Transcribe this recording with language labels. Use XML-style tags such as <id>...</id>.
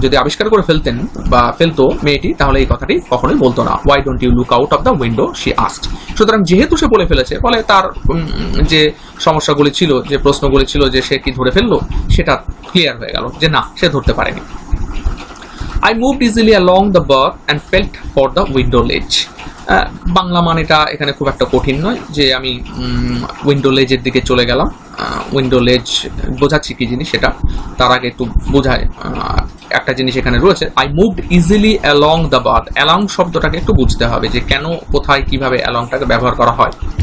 <bn>যদি আবিষ্কার করে ফেলতেন বা ফেলতো মেয়েটি, তাহলে এই কথাটি কখনোই বলতো না,</bn> <en>Why don't you look out of the window she asked.</en> <bn>সুতরাং যেহেতু সে বলে ফেলেছে, ফলে তার যে সমস্যাগুলি ছিল, যে প্রশ্নগুলি ছিল যে সে কি ধরে ফেললো, সেটা ক্লিয়ার হয়ে গেল যে না, সে ধরতে পারেনি।</bn> <en>I moved easily along the berth and felt for the window ledge.</en> <bn>Bangla মানেটা এখানে খুব একটা কঠিন নয়, যে আমি উইন্ডো লেজের দিকে চলে গেলাম। উইন্ডো লেজ বোঝাচ্ছি কি জিনিস সেটা তার আগে একটু বোঝায়। একটা জিনিস এখানে রয়েছে,</bn> <en>I moved easily along the berth.</en> <bn>Along শব্দটাকে একটু বুঝতে হবে যে কেন, কোথায়, কিভাবে অ্যালংটাকে ব্যবহার করা হয়।</bn>